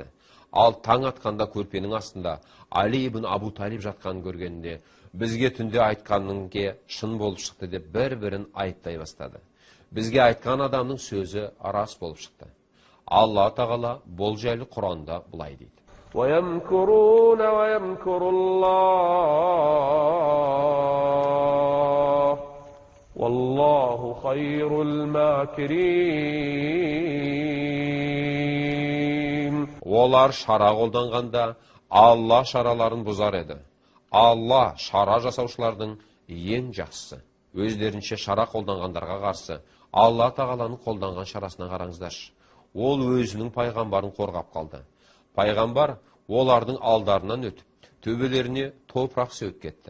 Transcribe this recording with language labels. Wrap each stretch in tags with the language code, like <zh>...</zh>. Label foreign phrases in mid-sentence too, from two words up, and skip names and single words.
<kk>Ал таң атқанда көрпенің астында Али ибн Абу Талиб жатқанын көргенде, бізге түнде айтқаныңге шын болып шықты деп бір-бірін айыптай бастады. Бізге айтқан адамның сөзі рас болып шықты. Алла тағала бұл жайлы Құранда былай дейді:</kk> <ar>وَيَمْكُرُونَ وَيَمْكُرُ اللَّهُ وَاللَّهُ خَيْرُ الْمَاكِرِينَ.</ar> <kk>Олар шара қолданғанда Алла шараларын бұзар еді. Алла шара жасаушылардың ең жақсысы. Өздерінше шара қолданғандарға қарсы Алла тағаланың қолданған шарасына қараңыздаршы. Ол өзінің пайғамбарын қорғап қалды. Пайғамбар олардың алдарынан өтіп, төбелеріне топырақ сөгіп кетті.</kk>